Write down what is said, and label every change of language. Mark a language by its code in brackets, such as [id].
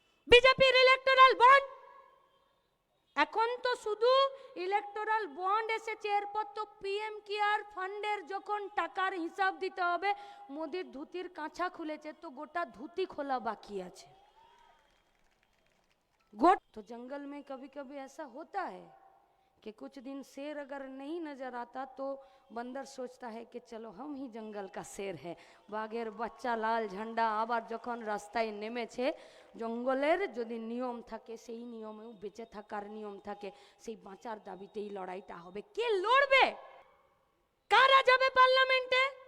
[bn] বিজেপির electoral bond, এখন তো শুধু ইলেকটোরাল বন্ড এসেছে, এরপর তো পিএম কেয়ার ফান্ডের যখন টাকার হিসাব দিতে হবে, মোদির ধুতির কাঁচা খুলেছে, তো গোটা ধুতি খোলা বাকি আছে। [hi] गोट तो जंगल में कभी कभी ऐसा होता है कि कुछ दिन शेर अगर नहीं नजर आता तो बंदर सोचता है कि चलो हम ही जंगल का शेर है। [bn] बाघेर बच्चा लाल झंडा आबार जखन रास्ताय नेमेছে, জঙ্গলের যদি নিয়ম থাকে সেই নিয়মেও বেঁচে থাকার নিয়ম থাকে, সেই বাঁচার দাবিতেই লড়াইটা হবে। কে লড়বে? কারা যাবে পার্লামেন্টে?